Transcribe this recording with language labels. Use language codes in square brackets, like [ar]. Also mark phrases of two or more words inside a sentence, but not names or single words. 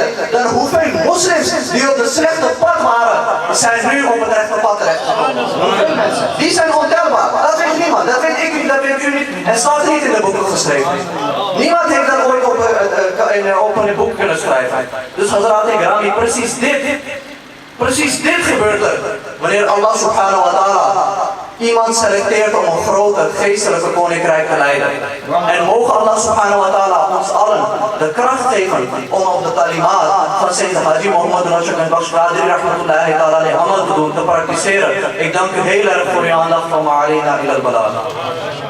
[nl] Dan hoeveel moslims die op het slechte pad waren, zijn nu op het rechte pad terechtgekomen. Hoeveel mensen? Die zijn ontelbaar. Dat weet niemand. Dat weet ik niet, dat weet u niet. En staat niet in de boeken geschreven. Niemand heeft dat ooit op een boek kunnen schrijven. Dus [ur] حضرات کرام, [nl] precies dit gebeurt er wanneer Allah [ar] سبحانه وتعالى [nl] iemand selecteert om een grote geestelijke koninkrijk te leiden. En mogen Allah [ar] سبحانه وتعالى [nl] ons allen de kracht geven om op de talimaat van Sayyid Haji Mohammed Rashid al-Baksh [ar] رحمة الله تعالى عليه [nl] amal te doen, te praktiseren. Ik dank u heel erg voor uw aandacht van [ar] ما علينا إلا البلاغ.